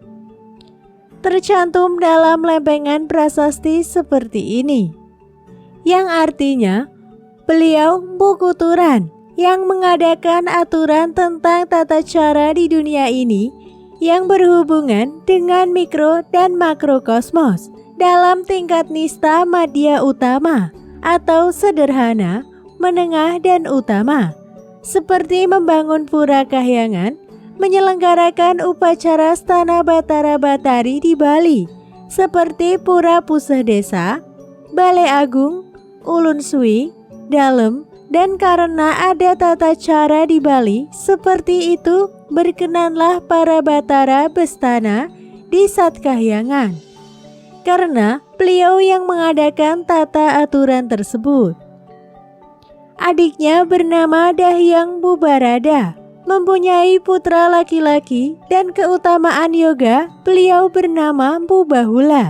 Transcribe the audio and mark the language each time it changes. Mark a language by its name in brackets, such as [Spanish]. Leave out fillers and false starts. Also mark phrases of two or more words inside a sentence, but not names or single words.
[Indonesian] Tercantum dalam lempengan prasasti seperti ini, yang artinya beliau Mpu Kuturan yang mengadakan aturan tentang tata cara di dunia ini yang berhubungan dengan mikro dan makrokosmos dalam tingkat nista madya utama atau sederhana, menengah dan utama, seperti membangun pura kahyangan, menyelenggarakan upacara stana Batara Batari di Bali seperti Pura Puseh Desa, Balai Agung, Ulun Sui, Dalem, dan karena ada tata cara di Bali seperti itu, berkenanlah para Batara Bestana di Sat Kahyangan, karena beliau yang mengadakan tata aturan tersebut. Adiknya bernama Dahyang Bubarada, mempunyai putra laki-laki dan keutamaan yoga, beliau bernama Mpu Bahula.